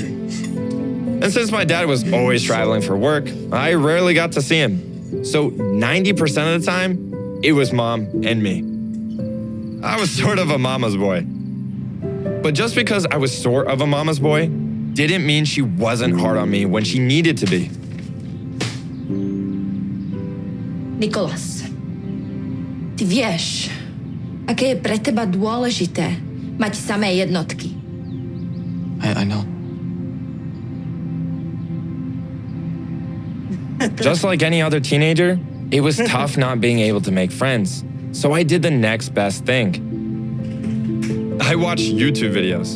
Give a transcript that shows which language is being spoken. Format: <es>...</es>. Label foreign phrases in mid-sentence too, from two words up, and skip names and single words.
<sk>And since my dad was always traveling for work, I rarely got to see him. So 90% of the time, it was Mom and me. I was sort of a mama's boy. But just because I was sort of a mama's boy didn't mean she wasn't hard on me when she needed to be. Nikolas, ty vieš, aké je pre teba dôležité mať samé jednotky.</sk> <en>I know. Just like any other teenager, it was tough not being able to make friends. So I did the next best thing. I watched YouTube videos.</en>